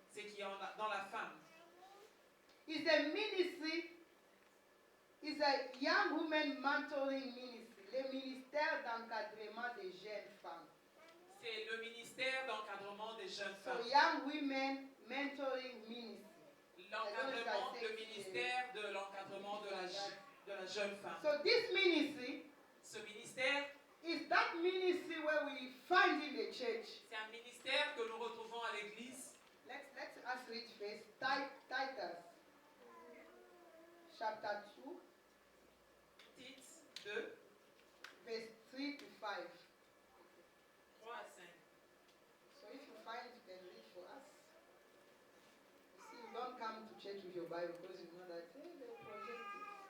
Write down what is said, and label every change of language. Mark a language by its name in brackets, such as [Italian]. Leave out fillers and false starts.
[French] c'est qui est dans la femme. [English] It's a ministry, it's a young woman mentoring ministry, [French] le ministère d'encadrement des jeunes femmes. C'est le ministère d'encadrement des jeunes [English] So [French] femmes. [English] young women mentoring ministry. [French] L'encadrement, le ministère de l'encadrement de la jeune femme. [English] So this ministry [French] Ce ministère, [English] is that ministry where we find in the church. [French] c'est un ministère que nous retrouvons à l'église. [English] Let's us read first Titus chapter 2 [French] Tite 2, [English] verse 3 to 5. [French] 3 à 5. [English] So if you find it, you can read for us. You see, you don't come to church with your Bible because you know that hey, they'll project it.